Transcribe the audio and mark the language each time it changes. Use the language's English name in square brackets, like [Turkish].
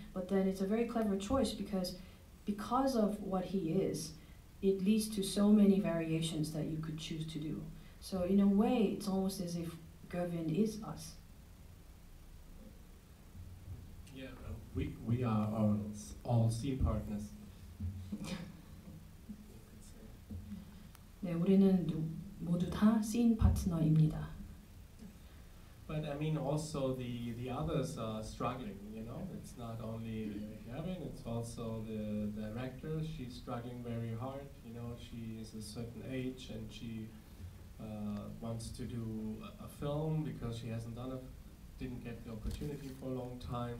[English] But then it's a very clever choice because of what he is, it leads to so many variations that you could choose to do. So in a way, it's almost as if Gervin is us. Yeah, we are all scene partners. [Korean] 네, 우리는 모두 다 씬 파트너입니다. [English] But I mean, also the others are struggling. You know, it's not only Gervin; it's also the director. She's struggling very hard. You know, she is a certain age and she wants to do a film because she didn't get the opportunity for a long time.